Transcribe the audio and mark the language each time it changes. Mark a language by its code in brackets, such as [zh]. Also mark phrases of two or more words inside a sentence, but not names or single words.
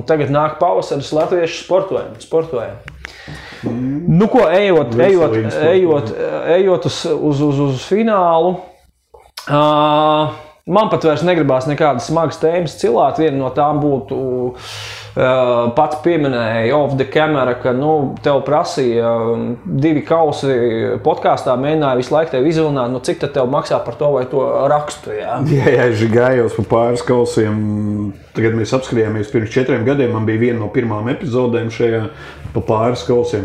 [lv] tagad nāk pavasaris latviešu sportojam. Nu ko, ejot uz finālu, man pat vairs negribās nekādas smagas tēmas cilāt. Viena no tām būtu, pats pieminēja [en] off the camera, [lv] ka tev prasīja 2 kausi podkāstā, mēģināja visu laiku tev izvilināt, cik tad tev maksā par to vai to rakstu. Jā, es gājos pa pāris kausiem. Tagad mēs apskatījāmies pirms 4 gadiem. Man bija viena no pirmām epizodēm šajā pa pāris kausiem.